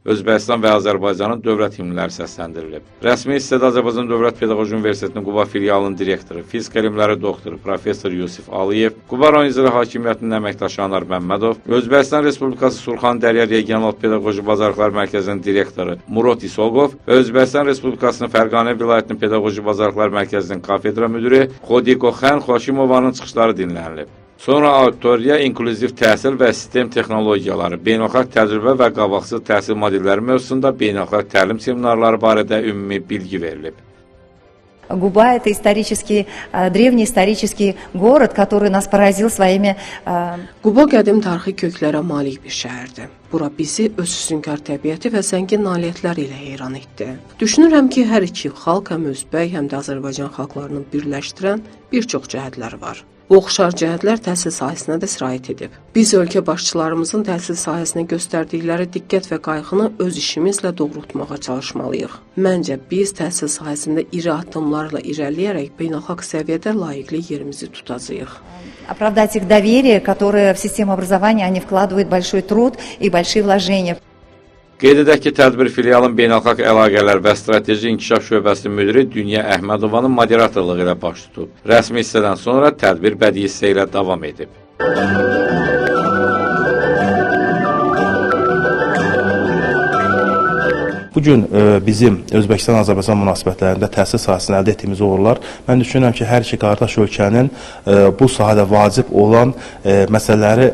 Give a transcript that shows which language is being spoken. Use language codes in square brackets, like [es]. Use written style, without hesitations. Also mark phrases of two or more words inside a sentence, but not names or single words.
[az] Özbəkistan və Azərbaycanın dövlət himnləri səsləndirilib. Rəsmi hissədə Azərbaycan Dövlət Pedaqoji Universitetinin Quba filialının direktoru, fizika elmləri doktoru, professor Yusif Aliyev, Quba rayon icra hakimiyyətinin əməkdaşı Anar Məmmədov, Özbəkistan Respublikası Surxan-Dərya Regional Pedaqoji Bacarıqlar Mərkəzinin direktoru Murad İsoqov və Özbəkistan Respublikasının Fərqanə vilayətinin Pedaqoji Bacarıqlar Mərkəzinin kafedra müdiri Xodiko Xən Xoşimovanın çıxışları dinlənilib. Sonra auditoriya inklüziv təhsil və sistem texnologiyaları, beynəlxalq təcrübə və qabaqcıl təhsil modelləri mövzusunda beynəlxalq təlim seminarları barədə ümumi bilgi verilib. [ru] Губа – это исторический, древний исторический город, который нас поразил своими... [az] Quba qədim tarixi köklərə malik bir şəhərdir. Bura bizi öz üstünkar təbiəti və zəngin nailiyyətləri ilə heyran etdi. Düşünürəm ki, hər iki xalq həm Özbək, həm də Azərbaycan xalqlarını birləşdirən bir çox cəhətləri var. Bu oxşar cəhətlər təhsil sahəsinə də sirayət edib. Biz ölkə başçılarımızın təhsil sahəsinə göstərdikləri diqqət və qayğını öz işimizlə doğrultmağa çalışmalıyıq. Məncə, biz təhsil sahəsində iri addımlarla irəliyərək beynəlxalq səviyyədə layiqli yerimizi tutacağıq. [ru] Оправдать их доверие, которое в систему образования они вкладывают большой труд и большие вложения. [az] Qeyd edək ki, tədbir filialın beynəlxalq əlaqələr və strateji inkişaf şöbəsinin müdiri Dünya Əhmədovanın moderatorluğu ilə baş tutub. Rəsmi hissədən sonra tədbir bədii hissə ilə davam edib. Bugün bizim Özbəkistan-Azərbaycan münasibətlərində təhsil sahəsində əldə etdiyimiz uğurlar, mən düşünürəm ki, hər iki qardaş ölkənin bu sahədə vacib olan məsələləri